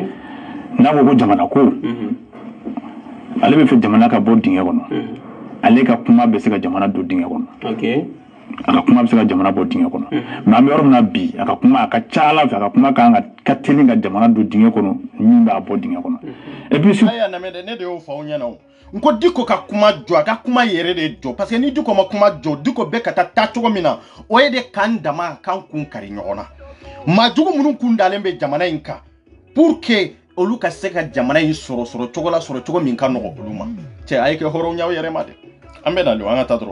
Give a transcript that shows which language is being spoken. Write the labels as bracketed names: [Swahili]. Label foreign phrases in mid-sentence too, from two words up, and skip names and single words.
[Bambara] n'a ko ko jamana ko ale bɛ fɛ jamana ka bɔ dingɛ kɔnɔ ale ka kuma bɛ se ka jamana don dingɛ kɔnɔ ok a ka kuma bɛ se ka jamana bɔ dingɛ kɔnɔ mais an bɛ yɔrɔ min na bi a ka kuma a ka ca Ala fɛ a ka kuma ka teli ka jamana don dingɛ kɔnɔ min b'a bɔ dingɛ kɔnɔ [French] et puis [Bambara] aya na mede ne de y'o fɔ aw ɲɛna o nko Diko ka kuma jɔ a ka kuma yɛrɛ de jɔ [French] parce que [Bambara] ni Diko ma kuma jɔ Diko bɛ ka taa cogo min na o ye de kan dama kan kun kari ɲɔgɔn na maajugu minnu kun dalen bɛ jamana in kan [French] pour que [Bambara] olu ka se ka jamana in sɔrɔ cogo min ka nɔgɔ olu ma cɛ a ye kɛ hɔrɔn y'aw yɛrɛ ma dɛ an bɛ na le an ka taa dɔrɔn